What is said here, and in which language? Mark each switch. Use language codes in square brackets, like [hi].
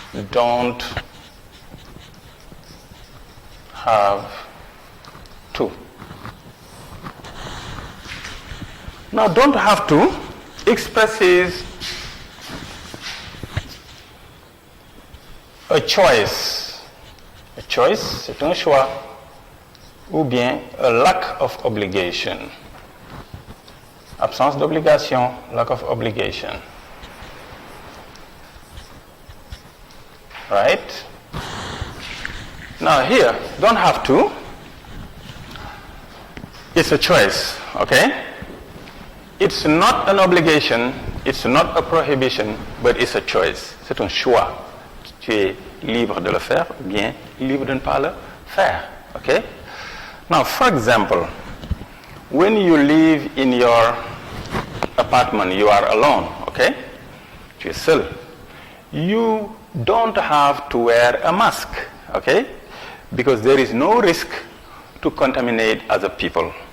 [en] Don't have to. Now, don't have to expresses a choice. A choice, [fr] c'est un choix, ou bien [en] a lack of obligation. [fr] Absence d'obligation, [en] lack of obligation. Right? Now here, don't have to. It's a choice, okay? It's not an obligation, it's not a prohibition, but it's a choice. [fr] C'est un choix. Tu es libre de le faire, ou bien libre de ne pas le faire, okay? [en] Now, for example, when you live in your apartment, you are alone, okay? [fr] Tu es seul. [en] You don't have to wear a mask, okay? Because there is no risk to contaminate other people.